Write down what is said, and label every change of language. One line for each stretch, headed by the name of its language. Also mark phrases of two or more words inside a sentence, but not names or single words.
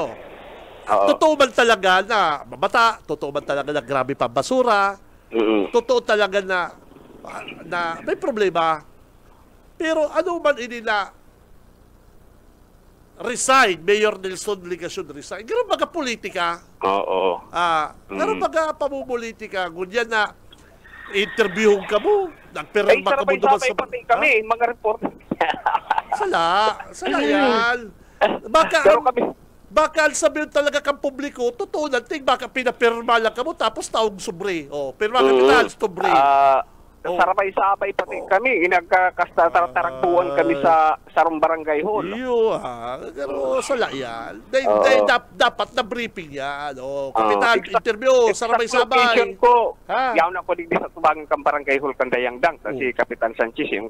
Filipino: Oo. Totoo man talaga na mabata, totoo man talaga na grabe pa basura, totoo talaga na may problema. Pero ano man ini na resign, Mayor Nelson Ligasyon resign.
Bikol: Gano'n baga politika. Oo. Gano'n baga pamumulitika. Ganyan na interviewin ka mo. Nagpirma ka mo duman
Filipino: sabay-sabay pati kami, mga report.
Bikol: Sala yan. Baka,
Filipino: Pero kami, baka sabihin talaga kang publiko, totoo na, baka pinapirma lang ka mo, tapos tawag sobre. Pirma ka kita, sobre.
Bikol: sarabay-sabay pati kami. Nagkakataragpuan kami sa Sarong Barangay Hall. Iyo pero sala yan. Dapat na briefing yan. Kapitan, interview, sarabay-sabay. Location ko, Ha? yaw na ko digdi sa tubangan kang Barangay Hall kang Dayangdang. Si Kapitan Sanchez yung